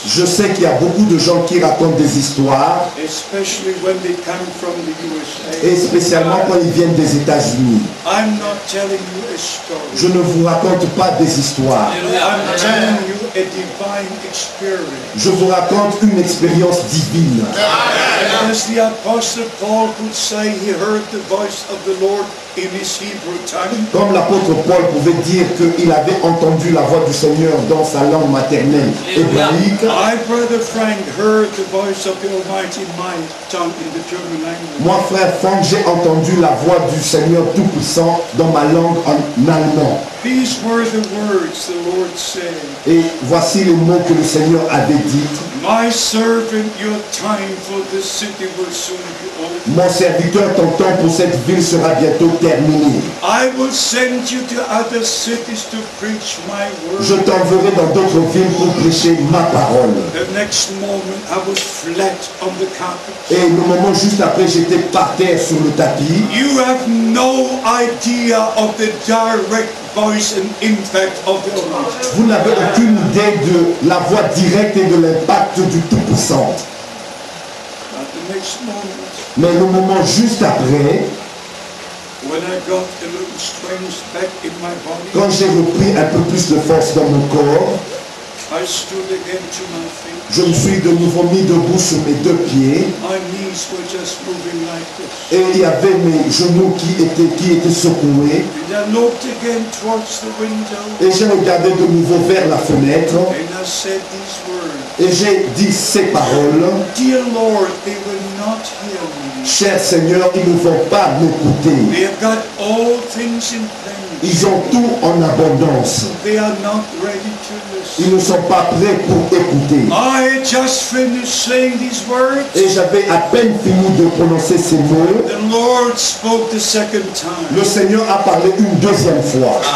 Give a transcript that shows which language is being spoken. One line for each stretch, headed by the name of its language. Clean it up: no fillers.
French: Je sais qu'il y a beaucoup de gens qui racontent des histoires,
English: especially when they come from the USA.
French: et spécialement quand ils viennent des États-Unis.
English: I'm not telling you a story.
French: Je ne vous raconte pas des histoires.
English: I'm telling you a divine experience.
French: Je vous raconte une expérience divine.
English: And as the Apostle Paul could say, he heard the voice of the Lord in his Hebrew tongue.
French: Comme l'apôtre Paul pouvait dire qu'il avait entendu la voix du Seigneur dans sa langue maternelle hébraïque,
English: My brother Frank heard the voice of the Almighty in my tongue in the German language.
French: moi frère Franck, j'ai entendu la voix du Seigneur Tout-Puissant dans ma langue en allemand.
English: These were the words the Lord said.
French: Et voici les mots que le Seigneur avait dit.
English: My servant, your time for this city will soon be over.
French: Mon serviteur, ton temps pour cette ville sera bientôt terminé.
English: I will send you to other cities to preach my
French: Je
English: word.
French: t'enverrai dans d'autres villes pour prêcher ma parole.
English: The next moment I was flat on the carpet.
French: Et le moment juste après, j'étais par terre sur le tapis.
English: You have no idea of the direct voice and impact of the Almighty.
French: Vous n'avez aucune idée de la voix directe et de l'impact du Tout-Puissant.
English: But the next moment,
French: Mais le moment juste après,
English: when I got a little strength back in my body,
French: quand j'ai repris un peu plus de force dans mon corps,
English: I stood again to my feet.
French: je me suis de nouveau mis debout sur mes deux pieds.
English: My knees were just moving like this.
French: Et il y avait mes genoux qui étaient secoués.
English: And I looked again towards the window,
French: Et j'ai regardé de nouveau vers la fenêtre.
English: and I said these words.
French: Et j'ai dit ces paroles.
English: Dear Lord, they will not hear me.
French: Cher Seigneur, ils ne vont pas m'écouter.
English: They have got all things in plenty.
French: Ils ont tout en abondance.
English: They are not ready to
French: Ils
English: listen.
French: ne sont pas prêts pour écouter.
English: I just finished saying these words.
French: Et j'avais à peine fini de prononcer ces mots.
English: The Lord spoke the second time.
French: Le Seigneur a parlé une deuxième fois.